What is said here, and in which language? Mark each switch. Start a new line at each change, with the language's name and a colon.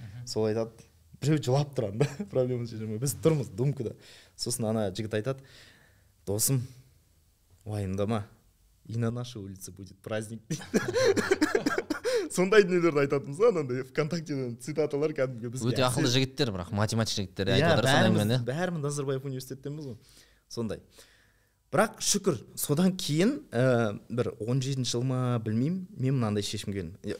Kazakh: Сол айтады, біреу жылап тұрады да, проблеманы шеше алмай. Біз тұрмыз думкада. Сосын ана жігіт айтады, досым, уайымдама,
Russian: и на нашей улице будет праздник.
Kazakh: Сондай дүниелерді айтатынбыз ғой, анандай ВКонтактеден цитаталар кәдімгі бізге. Өте ақылды жігіттер, бірақ математик жігіттер айтып отырсың. Бәріміз Назарбаев университеттенбіз ғой. Сондай. Бірақ шүкір, содан кейін бір 17 жыл ма білмеймін, мен мынандай шешім келдім.